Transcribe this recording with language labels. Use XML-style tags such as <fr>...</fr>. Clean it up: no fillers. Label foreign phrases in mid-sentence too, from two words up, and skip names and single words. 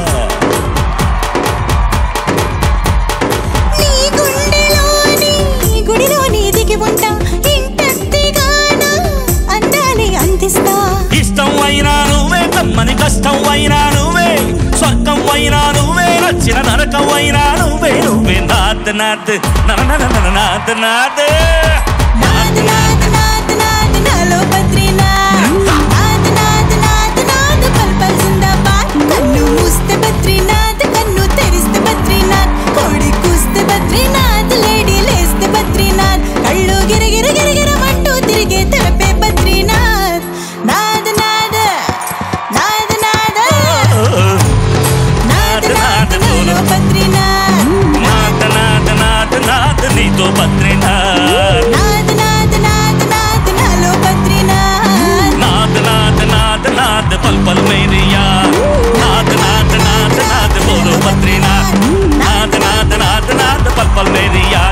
<te>నీ గుండెలోని గుడిలోని దిగి ఉంటా, ఇంటెత్తిగానా అందాన్ని అందిస్తా. ఇష్టం అయినా నువ్వే, కమ్మని కష్టం అయినా నువ్వే, స్వర్గం అయినా నువ్వే, నచ్చిన నరకం అయినా నువ్వే, నువ్వే నాద్ నాద్ నాద్ నాద్ నాద్ నాద్ నాద్ నాద్ నాద్ నాలో బద్రీనాథ్, నాద్ నాద్ నాద్ నాద్</te> <hi>पल पल जिंदाबाद.</hi> <te>కన్ను మూస్తే బద్రీనాథ్, కన్ను తెరిస్తే బద్రీనాథ్, కోడి కూస్తే బద్రీనాథ్, లేడీ లేస్తే బద్రీనాథ్, కళ్ళు గిరగిర గిరగిరమంటూ తిరిగే తలపే బద్రీనాథ్. నాద్ నాద్ నాద్ నాద్ నాద్ నాద్ నాలో బద్రీనాథ్, నాద్ నాద్ నాద్ నాద్ నీతో బద్రీనాథ్, నాద్ నాద్ నాద్ నాద్ నాలో బద్రీనాథ్,</te> <hi>నాద్ నాద్ నాద్ నాద్ पल पल मेरी यार, నాద్ నాద్ నాద్ నాద్ बोलो बद्रीनाथ, నాద్ నాద్ నాద్ నాద్ पल पल मेरी यार.</hi>